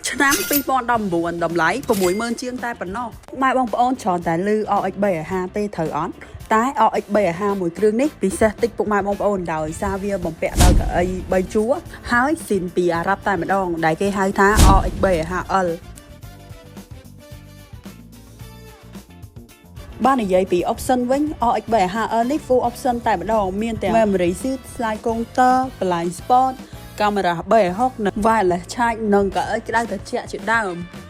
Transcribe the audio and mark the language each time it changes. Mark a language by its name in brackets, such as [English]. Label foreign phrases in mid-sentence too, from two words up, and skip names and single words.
[Khmer] ឆ្នាំ2019តម្លៃ60000ជាងតែប៉ុណ្ណោះម៉ែបងប្អូនច្រើនតែលឺ RX350 ទេត្រូវអត់តែ RX350 មួយគ្រឿងនេះពិសេសតិចពុកម៉ែបងប្អូនដោយសារវាបំពាក់ដោយកៅអី3ជួរហើយស៊ីនពីអារ៉ាប់តែម្ដងដែលគេហៅថា RX350L បាននិយាយពី option វិញ RX350L នេះ [English] full option [Khmer] តែម្ដងមានទាំង [English] memory seat slide counter blind spot [Khmer] កាមេរ៉ា360និង [English] wireless charge [Khmer] និងកៅអីក្តៅត្រជាក់ជាដើម